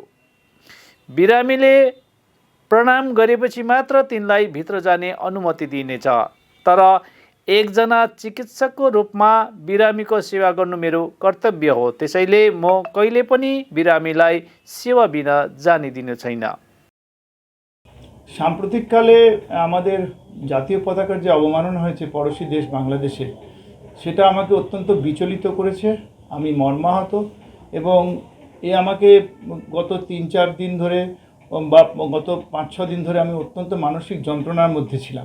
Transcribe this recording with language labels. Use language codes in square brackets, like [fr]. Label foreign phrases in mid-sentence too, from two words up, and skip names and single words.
[ne] बिरामीले प्रणाम गरेपछि मात्र तिनलाई भित्र जाने अनुमति दिइनेछ। तर एकजना चिकित्सकको रूपमा बिरामीको सेवा गर्नु मेरो कर्तव्य हो। त्यसैले म कहिले पनि बिरामीलाई सेवा बिना जाने दिनु छैन। [bn] সাম্প্রতিককালে আমাদের জাতীয় পতাকার যে অবমাননা হয়েছে পড়োশী দেশ বাংলাদেশে, সেটা আমাকে অত্যন্ত বিচলিত করেছে। আমি মর্মাহত এবং আমাকে গত 3-4 দিন ধরে বা গত 5-6 দিন ধরে আমি অত্যন্ত মানসিক যন্ত্রণার মধ্যে ছিলাম।